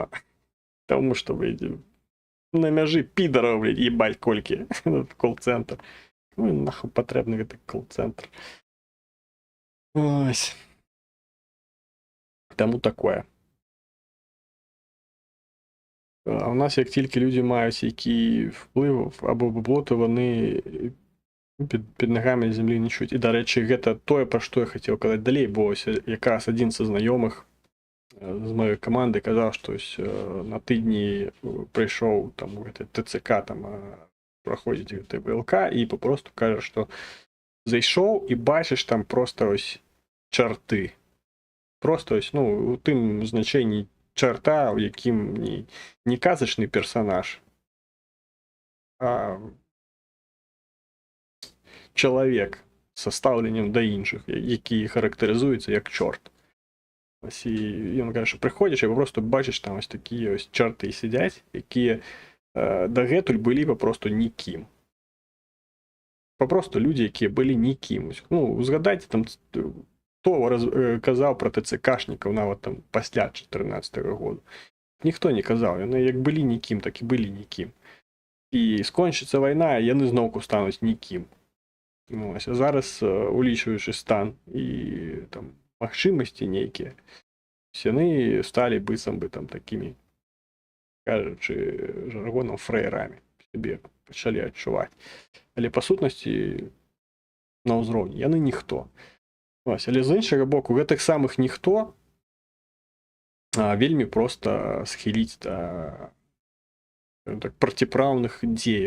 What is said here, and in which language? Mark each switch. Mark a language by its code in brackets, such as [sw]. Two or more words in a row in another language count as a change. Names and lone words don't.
[be] Таму што на мяжы підараў, ебать, колькі кол-цэнтр. Ну, нахуй патрэбны гэты кол-цэнтр. Ось. Таму такое. [uk] А у нас, як тільки люди мають який вплив або бабло, то вони під ногами землі не чують. І, до речі, [be] гэта тое, [uk] про що я хотів казати далі, бо якраз один з знайомих з моєї команди казав, що на тижні прийшов там ТЦК, там проходить ВЛК, і попросту каже, що зайшов і бачиш там просто ось чорти. Просто ось, ну, у тим значенні чорта, в яким не казочний персонаж, а чоловік з ставленням до інших, який характеризується як чорт. Ось і він каже, що приходиш і просто бачиш там ось такі ось чорти сидять, які [be] дагэтуль былі попросту нікім. [uk] Попросту люди, які були нікім. Ну, згадайте там, хто казав про ТЦКшників навіть там після 2014 року. Ніхто не казав, вони як були нікім, так і були нікім. І скончиться війна, і вони знову стануть нікім. Ну, ось, а зараз, улічуючи стан і там [be] магчимості нейкі, яны стали быццам бы [uk] там такими, кажучи жаргоном, фраерами. [be] Себе пачалі адчуваць. Але па сутнасці на ўзроўні яны ніхто. Ось, але з іншага боку, гэтых самых ніхто вельмі проста схіліць да так, проціпраўных дзеяў.